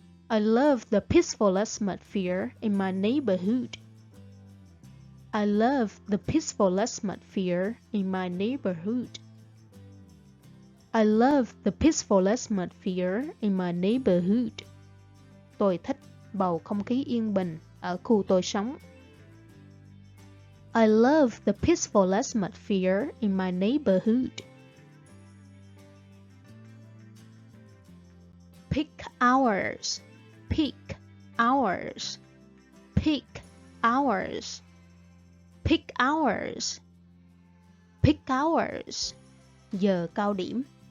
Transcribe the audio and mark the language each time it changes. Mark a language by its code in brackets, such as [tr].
[en] I love the peaceful atmosphere in my neighborhood. I love the peaceful atmosphere in my neighborhood. I love the peaceful atmosphere in my neighborhood. [vi] Tôi thích bầu không khí yên bình ở khu tôi sống. [en] I love the peaceful atmosphere in my neighborhood. Peak hours, peak hours, peak hours, peak hours, peak hours, [vi] giờ cao điểm.